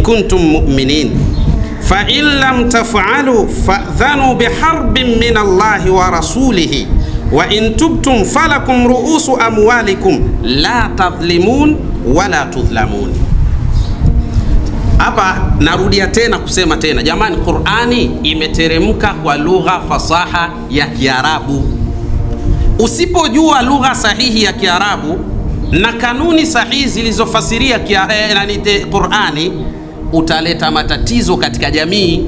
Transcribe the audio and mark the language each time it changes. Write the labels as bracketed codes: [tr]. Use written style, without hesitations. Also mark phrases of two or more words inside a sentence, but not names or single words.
[ar] كنتم مؤمنين فإن لم تفعلوا فأذنوا بحرب من الله ورسوله وإن تبتم فلكم رؤوس أموالكم لا تظلمون ولا تظلمون. [sw] Hapa narudia tena kusema tena, jamani, Qur'ani imeteremka kwa lugha fasaha ya Kiarabu. Usipojua lugha sahihi ya Kiarabu na kanuni sahihi zilizofasiria Qur'ani, utaleta matatizo katika jamii.